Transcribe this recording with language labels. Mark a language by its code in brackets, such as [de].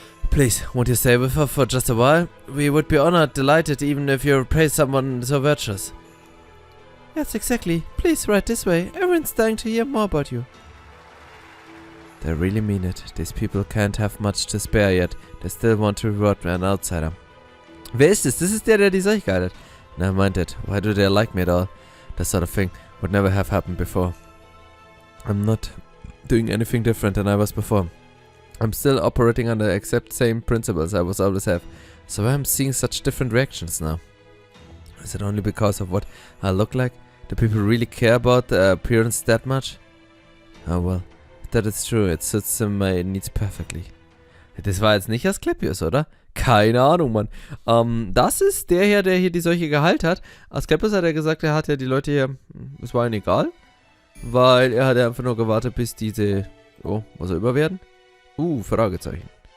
[en] Please, won't you stay with her for just a while? We would be honored, delighted, even if you praise someone so virtuous. Yes, exactly. Please, right this way. Everyone's dying to hear more about you. They really mean it. These people can't have much to spare yet. They still want to reward an outsider. [de] Wer ist es? Das ist der die Seuche gehalten hat. [en] Never mind it. Why do they like me at all? That sort of thing would never have happened before. I'm not doing anything different than I was before. I'm still operating under the exact same principles I was always have. So I'm seeing such different reactions now. Is it only because of what I look like? Do people really care about the appearance that much? Oh well, that is true. It suits my needs perfectly. [de] Das war jetzt nicht Asklepios, oder? Keine Ahnung, Mann. Das ist der hier, der hier die Seuche geheilt hat. Asklepios hat ja gesagt, er hat ja die Leute hier... Es war ihm egal. Weil er hat ja einfach nur gewartet, bis diese... Oh, was auch immer werden. Fragezeichen.